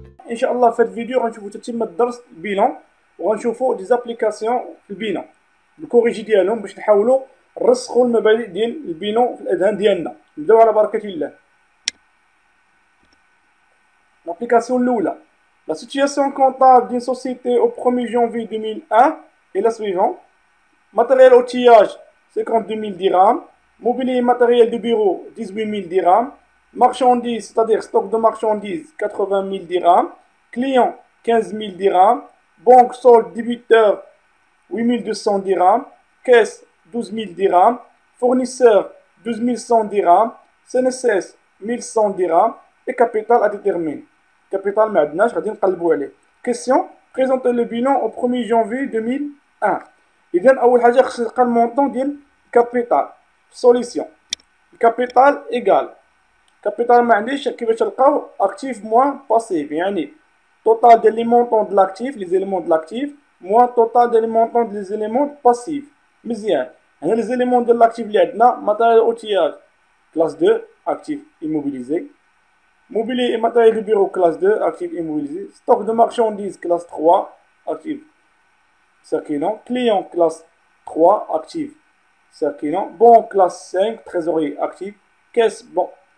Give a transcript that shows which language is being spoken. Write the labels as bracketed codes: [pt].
[ar] ان شاء الله في هذا الفيديو غنشوفوا تتم الدرس البيلون، وغنشوفوا دي زابليكاسيون في البيلون بالكوريجي ديالهم باش نحاولوا نرسخوا المبادئ ديال البيلون في الاذهان ديالنا. نبداو على بركه الله. لابليكاسيون الاولى، [fr] la situation comptable d'une société au 1er janvier 2001 est la suivante. Matériel outillage 52 000 dirhams, mobilier et matériel de bureau 18 000 dirhams, marchandises, c'est-à-dire stock de marchandises 80 000 dirhams, clients 15 000 dirhams, banque solde débiteur 8 200 dirhams, caisse 12 000 dirhams, fournisseur 12 100 dirhams, CNSS 1100 dirhams et capital à déterminer. [ar] Capital ما عندناش غادي نقلبوا عليه. [fr] Question, présenter le bilan au 1er janvier 2001. [ar] إذا أول حاجة خصنا نلقى المونطون ديال الكابيتال. Solution. الكابيتال إيكال. كابيتال ما عنديش كيفاش نلقاو اكتيف موان باسيف، يعني توتال ديال لي مونطون دو لاكتيف لي زيليمون دو لاكتيف موان توتال ديال لي مونطون ديال لي زيليمون باسيف. مزيان. هنا لي زيليمون ديال لاكتيف اللي عندنا ماتيريال اوتياج كلاس 2 اكتيف [fr] immobilisé, mobilier et matériel de bureau classe 2 actif immobilisé, stock de marchandises classe 3 actif circulant, client classe 3 actif circulant, bon classe 5 trésorier actif, caisse bon